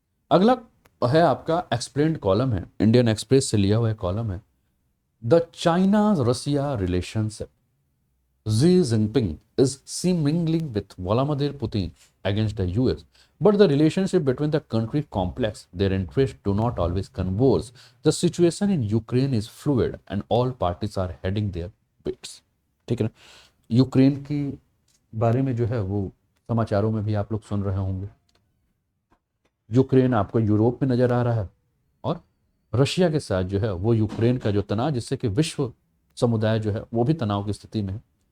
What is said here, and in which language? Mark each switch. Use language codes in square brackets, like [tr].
[hi] अगला है आपका एक्सप्लेन्ड कॉलम है, इंडियन एक्सप्रेस से लिया हुआ कॉलम है, the China Russia relationship, [en] Xi Jinping is seemingly with Vladimir Putin against the US, but the relationship between the countries complex. Their interests do not always converge. The situation in Ukraine is fluid, and all parties are heading their bits. [hi] ठीक है ना। Ukraine की बारे में जो है वो समाचारों में भी आप लोग सुन रहे होंगे। यूक्रेन आपको यूरोप में नजर आ रहा है और रशिया के साथ जो है वो यूक्रेन का जो तनाव, जिससे कि विश्व समुदाय जो है वो भी तनाव की स्थिति में है।